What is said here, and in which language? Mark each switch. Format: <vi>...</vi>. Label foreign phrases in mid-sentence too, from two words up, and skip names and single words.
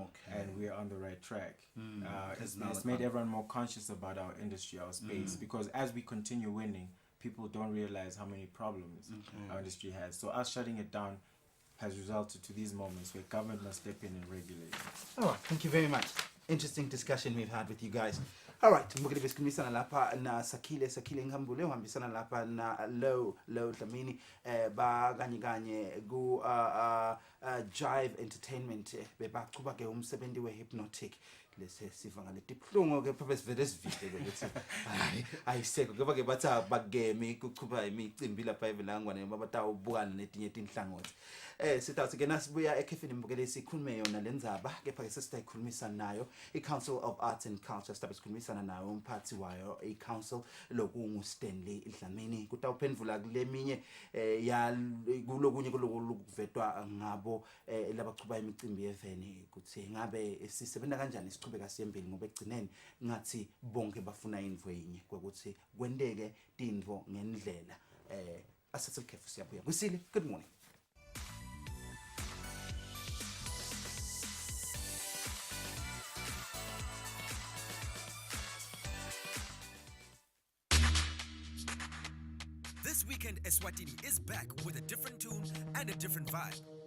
<en>And we are on the right track. It's made everyone more conscious about our industry, our space, because as we continue winning, people don't realize how many problems our industry has. So us shutting it down has resulted to these moments where government must step in and regulate. All right, thank you very much. interesting discussion we've had with you guys. All right,</en> <ss>mbukeli besikhulumisana lapha na Sakhile Nkambule uhambisana lapha na Low Dlamini ba kanye ku Jive Entertainment bebachuba ke umsebenzi wehypnotic lese siva ngale diploma ke purpose vele sivile ukuthi ayiseko ngoba ke bathi abageme kuchuba imicimbi lapha evilangwane babatawubukana netinye inhlangothi sitawuthi ke nasibuya ekhefini mbukele sikhulume yona lendzaba kepha ke sesiyikhulumisa nayo iCouncil of Arts and Culture sikhulumisana nayo umphathi wayo iCouncil lokungu Stanley Dlamini kutawuphendvula kuleminye ya kulokunye kuvetwa ngabo labachuba imicimbi yeveni kuthi ngabe sisebenza kanjani sichubeka siyembili ngoba egcineni ngathi bonke bafuna indvo yinye ukuthi kwendeke tindvo ngendlela asathi ikhefu siyabuya Kusile</ss> <en>good morning. This weekend, Eswatini is back with a different tune and a different vibe.</en>